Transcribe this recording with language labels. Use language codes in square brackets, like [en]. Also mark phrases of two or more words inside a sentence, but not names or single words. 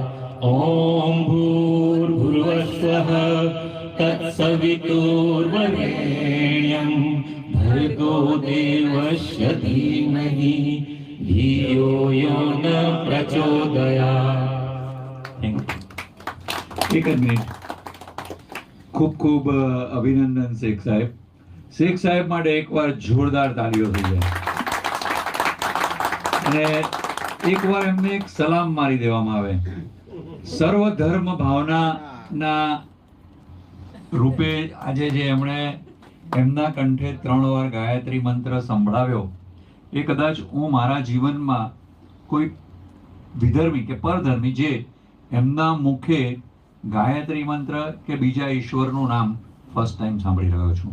[sa] ओम भूर्भुवस्वः तत्सवितुर्वरेण्यं भर्गो देवस्य धीमहि धियो यो न प्रचोदयात्. [gu] એક જ મિનિટ. ખૂબ ખૂબ અભિનંદન શેખ સાહેબ. શેખ સાહેબ માટે એકવાર જોરદાર તાળીઓ થઈ જાય. અને એકવાર એમને એક સલામ મારી દેવામાં આવે. સર્વ ધર્મ ભાવનાના રૂપે આજે જે એમણે એમના કંઠે 3 વાર ગાયત્રી મંત્ર સંભળાવ્યો, એ કદાચ હું મારા જીવનમાં કોઈ વિધર્મી કે પરધર્મી જે એમના મુખે ગાયત્રી મંત્ર કે બીજા ઈશ્વરનું નામ [en] first time [gu] સાંભળી રહ્યો છું.